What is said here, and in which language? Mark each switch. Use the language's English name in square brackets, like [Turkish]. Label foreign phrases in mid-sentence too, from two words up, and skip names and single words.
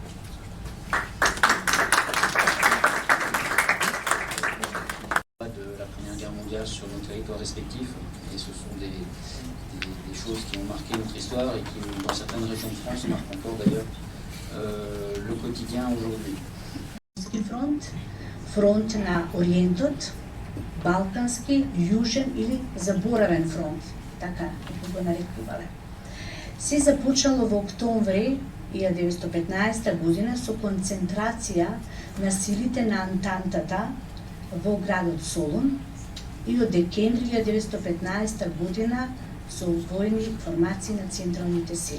[French] De la Première Guerre mondiale sur nos territoires respectifs, et ce sont des choses qui ont marqué notre histoire et qui, dans certaines régions de France, marquent encore d'ailleurs le quotidien aujourd'hui. [Macedonian] Фронт на Ориентот, Балкански, Южен или Заборавен фронт, така го нарекувале. Се започнало во октомври 1915 година со концентрација на силите на Антантата во градот Солун и од декември 1915 година со војни формации на централните сили.